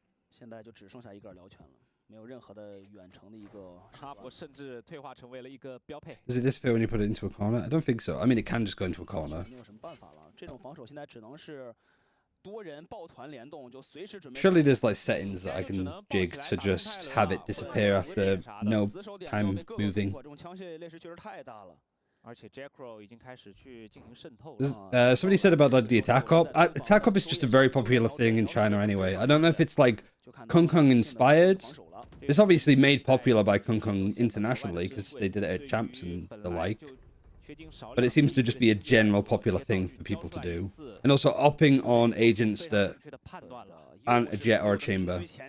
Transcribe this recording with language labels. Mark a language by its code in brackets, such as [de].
[zh] 现在就只剩下一个疗拳了，没有任何的远程的一个。阿伯甚至退化成为了一个标配。 [en] Does it disappear when you put it into a corner? I don't think so. I mean, it can just go into a corner. [zh] 没有什么办法了，这种防守现在只能是多人抱团联动，就随时准备。 [en] Surely there's like settings that I can jig to just have it disappear after no time moving. [zh] 这种枪械劣势确实太大了。而且 Jackro 已经开始去进行渗透。 [en] Somebody said about like the attack op. Attack op is just a very popular thing in China anyway. I don't know if it's like Kung Kung inspired. It's obviously made popular by Kung Kung internationally because they did it at champs and the like. But it seems to just be a general popular thing for people to do. And also opping on agents that aren't a jet or a chamber.